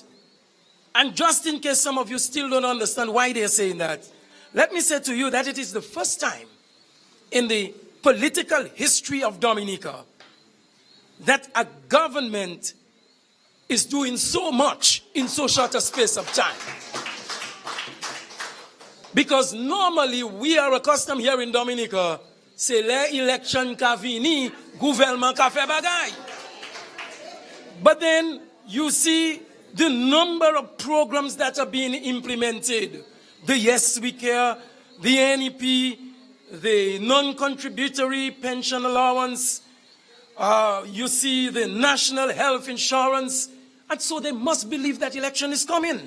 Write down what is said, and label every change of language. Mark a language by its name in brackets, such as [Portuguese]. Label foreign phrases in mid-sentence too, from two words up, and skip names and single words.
[English] And just in case some of you still don't understand why they're saying that, let me say to you that it is the first time in the political history of Dominica that a government is doing so much in so short a space of time. Because normally we are accustomed here in Dominica, [Saint Lucian Creole French] c'est l'élection ka vini, gouvernement ka fait bagay. [English] But then you see the number of programs that are being implemented. The Yes We Care, the NEP, the non-contributory pension allowance, you see the national health insurance, and so they must believe that election is coming.